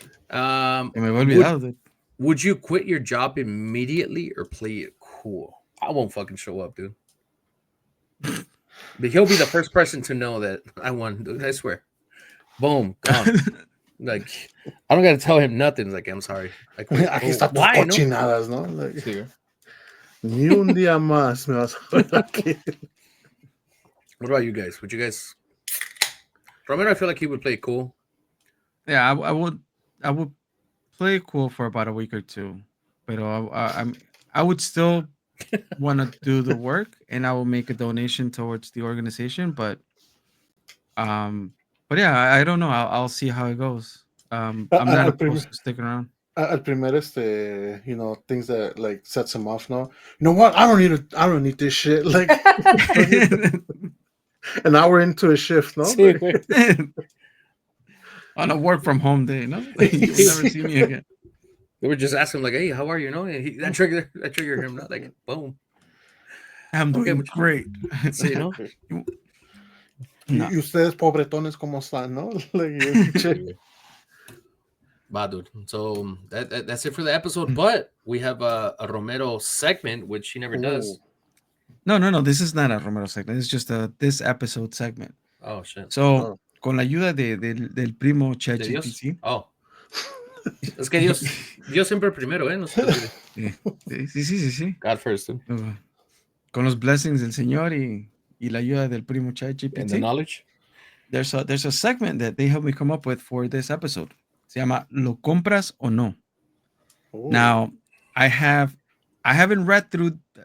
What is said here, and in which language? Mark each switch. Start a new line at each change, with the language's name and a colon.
Spanish: Me había olvidado, dude.
English: Would you quit your job immediately or play it cool? I won't fucking show up, dude. But he'll be the first person to know that I won, dude. I swear. Boom, gone. Like, I don't got to tell him nothing. Like, I'm sorry. Like,
Spanish: aquí está tus cochinadas, ¿no? Like, sí. Ni un día más me vas a ver aquí.
English: What about you guys? Would you guys? Romero, I feel like he would play cool. Yeah, I would play cool for about a week or two, but I would still want to do the work, and I will make a donation towards the organization. But yeah, I don't know. I'll see how it goes. I'm not opposed to sticking around.
Spanish: Al primer,
English: things that like sets him off. No, you know what? I don't need this shit. Like, an hour into a shift, no. On a work from home day, no. Like, you'll never see me again. They would just ask him like, "Hey, how are you?" That triggered him. Not like, boom. I'm doing great.
Spanish: Sí, ¿no? Y ustedes pobretones como están, ¿no?
English: Like, wow, dude. So that's it for the episode. But we have a Romero segment, which he never does. No. This is not a Romero segment. It's just this episode segment. Oh, shit.
Spanish: So, con la ayuda del primo ChatGPT. Oh. Es que Dios siempre primero, ¿eh? No se te olvide. Sí.
English: God first, dude.
Spanish: Con los blessings del Señor y la ayuda del primo ChatGPT.
English: And the knowledge. There's a segment that they helped me come up with for this episode.
Spanish: Se llama ¿Lo compras o no? Ooh.
English: Now, I haven't read through.